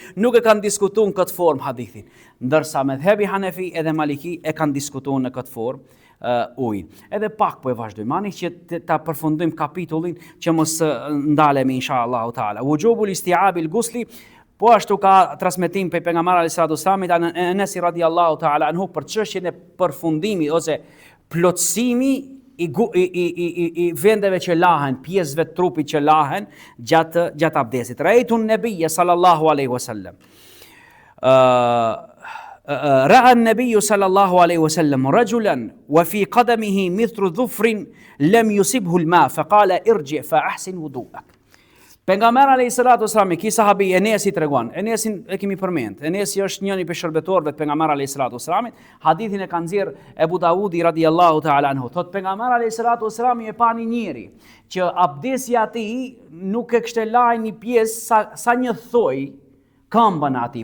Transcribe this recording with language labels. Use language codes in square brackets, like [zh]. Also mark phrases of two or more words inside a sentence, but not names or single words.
[sq] Nuk e kanë diskutuar në këtë formë hadithin. Ndërsa medhebi Hanefi edhe Maliki e kanë diskutuar në këtë formë ujin. Edhe pak po e vazhdojmë, ani që ta përfundojmë kapitullin që mos ndalemi [ar] إن شاء الله تعالى. وجوب استيعاب الغسل. [sq] Po ashtu ka transmetim për pejgamberin [ar] عليه الصلاة والسلام [sq] Anas [ar] رضي الله تعالى عنه [sq] për çështjen e përfundimit ose plotësimi i vendeve që lahen, pjesëve të trupit që lahen gjatë abdesit. [ar] رأيت النبي صلى الله عليه وسلم. رأى النبي صلى الله عليه وسلم رجلا وفي قدمه مثل ظفر لم يصبه الماء فقال ارجع فأحسن وضوءك. [sq] Pejgamberi [ar] عليه الصلاة والسلام, [sq] ki sahabi Enesi tregon. Enesin e kemi përmend. Enesi është njëri prej shërbetorëve të pejgamberit [ar] عليه الصلاة والسلام. [sq] Hadithin e ka nxjerr Ebu Davudi [ar] رضي الله تعالى عنه. [sq] Thot pejgamberi [ar] عليه الصلاة والسلام [sq] e pa një njeri që abdesi i tij nuk e kishte lajë një pjesë sa një thoj këmbën ati.